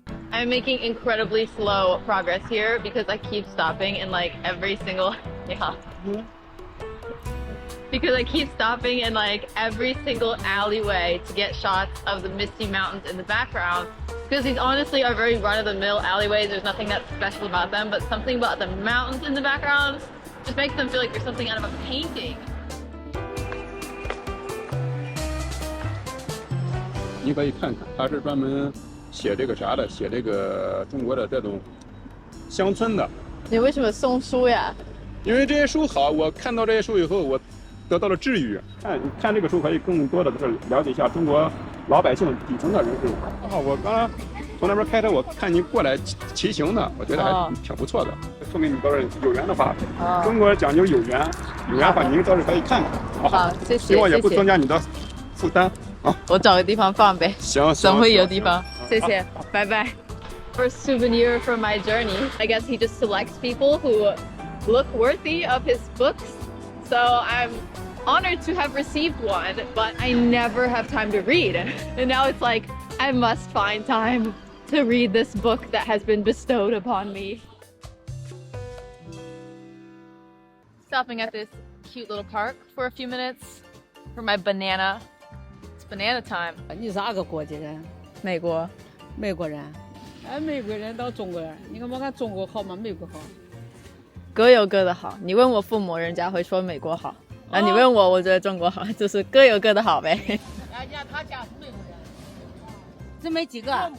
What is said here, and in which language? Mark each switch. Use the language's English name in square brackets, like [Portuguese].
[English] I'm making incredibly slow progress here because I keep stopping in like every single because I keep stopping in like every single alleyway to get shots of the misty mountains in the background. Because these honestly are very run-of-the-mill alleyways. There's nothing that special about them, but something about the mountains in the background just makes them feel like there's something out of a painting. [Chinese] 你可以看看，它是专门写这个啥的，写这个中国的这种乡村的。你为什么送书呀？因为这些书好，我看到这些书以后，我得到了治愈。看这个书可以更多的了解一下中国老百姓底层的人生。我刚刚从那边开车，我看你过来骑行的，我觉得还挺不错的。说明你倒是有缘的话，中国讲究有缘，有缘的话您倒是可以看看。好，谢谢。希望也不增加你的负担。我找个地方放呗。行，总会有地方。谢谢，拜拜。 [English] For a souvenir from my journey, I guess he just selects people who look worthy of his books. So I'm honored to have received one, but I never have time to read. And now it's like, I must find time to read this book that has been bestowed upon me. Stopping at this cute little park for a few minutes for my banana. It's banana time. [Chinese] 你是哪个国家人？美国。美国人。美国人到中国人，你看我看中国好吗？美国好。各有各的好。你问我父母，人家会说美国好。啊，你问我，我觉得中国好，就是各有各的好呗。他家是美国人。这没几个？